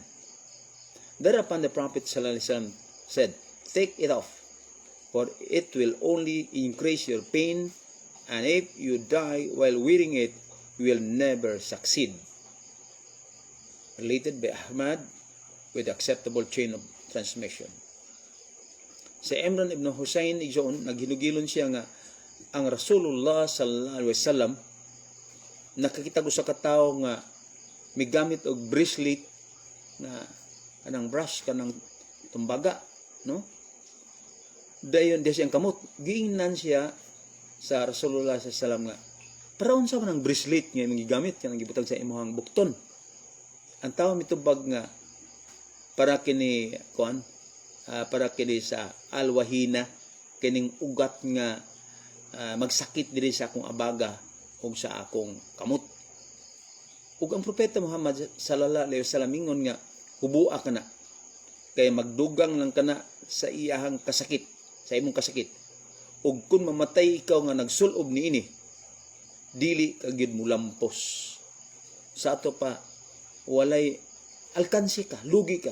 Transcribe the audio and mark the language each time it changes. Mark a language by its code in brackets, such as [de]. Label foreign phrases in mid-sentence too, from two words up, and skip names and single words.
[en] Thereupon the Prophet [ar] صلى الله عليه وسلم [en] said, "Take it off, for it will only increase your pain, and if you die while wearing it, you will never succeed." Related by Ahmad with acceptable chain of transmission. [ceb] Si Imran ibn Hussein igsoon naghinugilon siya nga ang Rasulullah [ar] صلى الله عليه وسلم [ceb] nakakita ko sa katawo nga migamit og bracelet na anang brush kanang tumbaga, no? Dayon diya siyang kamot. Giingnan siya sa Rasulullah [ar] صلى الله عليه وسلم [ceb] nga para unsa man ang bracelet nga gigamit kanang gibutang sa imong bukton. Ang tawo mitubag nga para kini sa alwahina, kining ugat nga magsakit diri sa akong abaga ug sa akong kamot. Ug ang propeta Muhammad [ar] صلى الله عليه وسلم [ceb] ingon nga hubua kana kay magdugang lang kana sa iyahang kasakit, sa imong kasakit. Ug kun mamatay ikaw nga nagsulob niini, dili ka gyud mulampos. Sa ato pa walay alkansi ka, lugi ka.